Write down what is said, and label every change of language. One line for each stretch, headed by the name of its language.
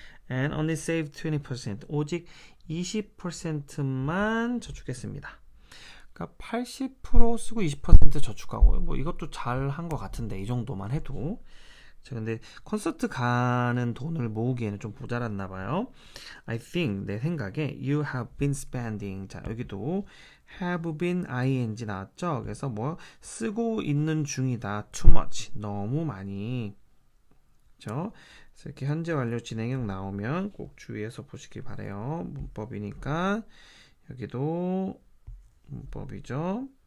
English: And only saved 20%,
Korean: 오직 20%만 저축했습니다. 그러니까 80% 쓰고 20% 저축하고, 뭐 이것도 잘 한 것 같은데, 이 정도만 해도. 근데 콘서트 가는 돈을 모으기에는 좀 모자랐나 봐요.
English: I think,
Korean: 내 생각에
English: you have been spending.
Korean: 자, 여기도
English: have been ing
Korean: 나왔죠. 그래서 뭐 쓰고 있는 중이다.
English: too much,
Korean: 너무 많이. 그렇죠? 그래서 이렇게 현재 완료 진행형 나오면 꼭 주의해서 보시길 바래요. 문법이니까 여기도 문법이죠.